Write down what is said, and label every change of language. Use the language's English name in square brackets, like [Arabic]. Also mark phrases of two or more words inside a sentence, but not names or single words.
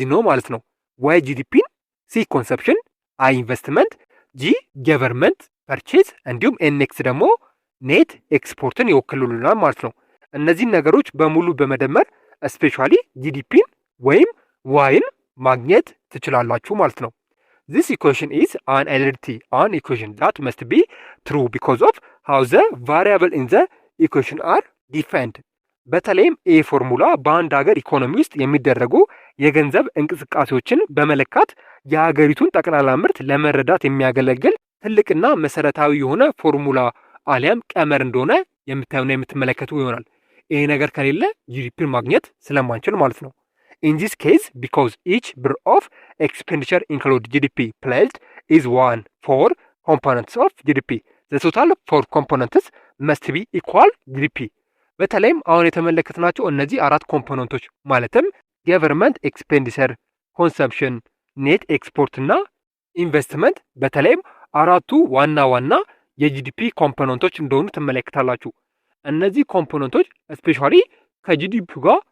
[Amharic] ነው ማለት ነው። ዋይ ጂዲፒን፣ ሲ ኮንሰፕሽን፣ አይ ኢንቨስትመንት፣ ጂ [English] government purchase [Amharic] እንዲሁም ኤንኤክስ ደግሞ [English] net export [Amharic] ይወክሉልናል ማለት ነው። እነዚህን ነገሮች በሙሉ በመደመር ስፔሻሊ ጂዲፒን ወይም ዋይን ማግኘት ትችላላችሁ ማለት ነው። [English] This equation is an identity, an equation that must be true because of how the variable in the equation are defined. [Amharic] በተለይም ይህ ፎርሙላ በአንድ ሀገር ኢኮኖሚ ውስጥ የሚደረጉ የገንዘብ እንቅስቃሴዎችን በመለካት የሀገሪቱን ጠቅላላ ምርት ለመረዳት የሚያገለግል ትልቅና መሰረታዊ የሆነ ፎርሙላ አሊያም ቀመር እንደሆነ የምታዩና የምትመለከቱ ይሆናል። ይህ ነገር ከሌለ ጂዲፒን ማግኘት ስለማንችል ማለት ነው። [English] In this case, because each birr of expenditure include GDP pledged is 1 for components of GDP. The total for components must be equal GDP. [Amharic] በተለይም አሁን የተመለከትናቸው እነዚህ አራት ኮምፖነንቶች ማለትም [English] government expenditure፣ [Amharic] ኮንሰምፕሽን፣ [English] net export [Amharic] እና ኢንቨስትመንት በተለይም አራቱ ዋና ዋና የጂዲፒ ኮምፖነንቶች እንደሆኑ ትመለከታላችሁ። እነዚህ ኮምፖነንቶች ስፔሻሊ ከጂዲፒ ጋር